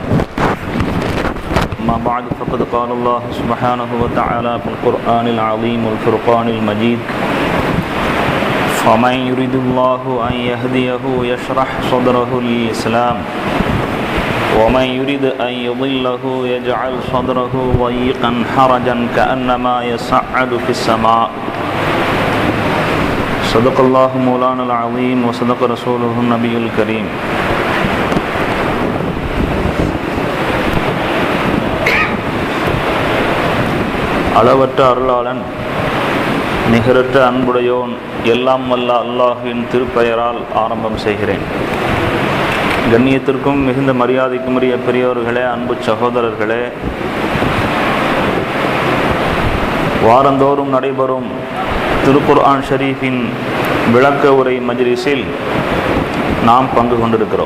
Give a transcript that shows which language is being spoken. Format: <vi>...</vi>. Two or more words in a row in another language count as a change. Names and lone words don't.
<ar>أما بعد فقد قال الله سبحانه وتعالى في القرآن العظيم والفرقان المجيد: فمن يريد الله أن يهديه يشرح صدره للإسلام ومن يريد أن يضله يجعل صدره ضيقا حرجا كأنما يصعد في السماء. صدق الله مولانا العظيم وصدق رسوله النبي الكريم.</ar> <ta>அளவற்ற அருளாளன் நிகரற்ற அன்புடையோன் எல்லாம் வல்ல அல்லாஹ்வின் திருப்பெயரால் ஆரம்பம் செய்கிறேன். கண்ணியத்திற்கும் மிகுந்த மரியாதைக்குரிய பெரியோர்களே, அன்பு சகோதரர்களே, வாரந்தோறும் நடைபெறும் திருக்குர்ஆன் ஷரீஃபின் விளக்க உரை மஜ்லிஸில் நாம் பங்கு கொண்டிருக்கிறோம்.</ta>